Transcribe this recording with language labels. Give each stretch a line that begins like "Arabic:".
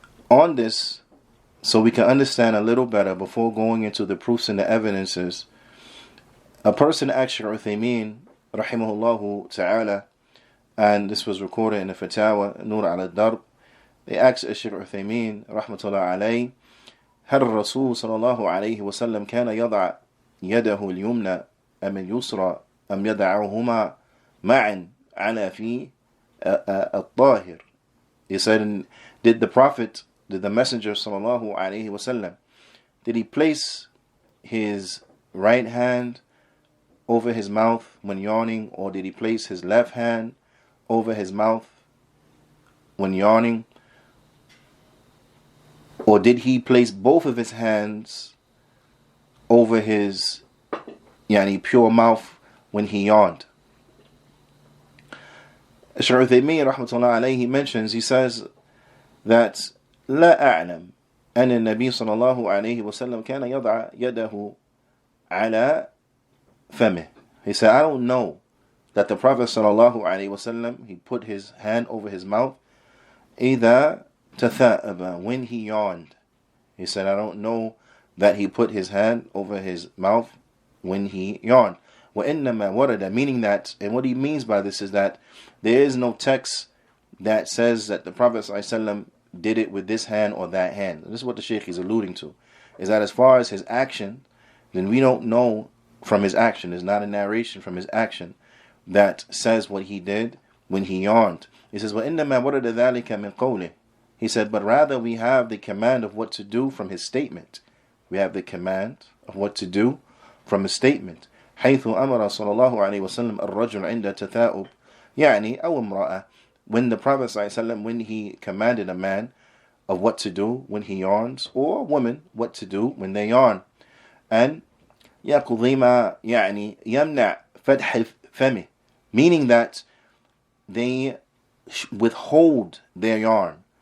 English: On this, so we can understand a little better before going into the proofs and the evidences, a person asked Shaykh Uthaymeen rahimahullah ta'ala, and this was recorded in the Fatawa Nur ala Darb. They asked Shaykh Uthaymeen rahmatullah alayhi,
Arabic: هل الرسول صلى الله عليه وسلم كان يضع يده اليمنى أم اليسرى أم يدعهما معا على فيه al-tahir.
English: He said, did the Messenger sallallahu alaihi wasallam, did he place his right hand over his mouth when yawning, or did he place his left hand over his mouth when yawning, or did he place both of his hands over his pure mouth when he yawned? Shaykh Uthaymeen rahmatullah alayhi, he mentions, he says that
Arabic: لا أعلم أن النبي صلى الله عليه وسلم كان يضع يده على فمه.
English: He said, I don't know that the Prophet sallallahu alaihi wasallam, he put his hand over his mouth
Arabic: إذا تثاءب,
English: when he yawned. He said, I don't know that he put his hand over his mouth when he yawned.
Arabic: وإنما ورد,
English: meaning that, and what he means by this is that there is no text that says that the Prophet ﷺ did it with this hand or that hand. This is what the Shaykh is alluding to, is that as far as his action, then we don't know from his action. There's not a narration from his action that says what he did when he yawned. He says,
Arabic: وَإِنَّمَا وَرَدَ ذَلِكَ مِنْ قَوْلِهِ.
English: He said, but rather we have the command of what to do from his statement. We have the command of what to do from his statement.
Arabic: حيث أمر صلى الله عليه وسلم الرجل عند تثاؤب يعني أو امرأة.
English: When the Prophet ﷺ, when he commanded a man of what to do when he yawns, or a woman what to do when they yawn. And
Arabic: يقضي ما يعني يمنع فتح فمه,
English: meaning that they withhold their yarn.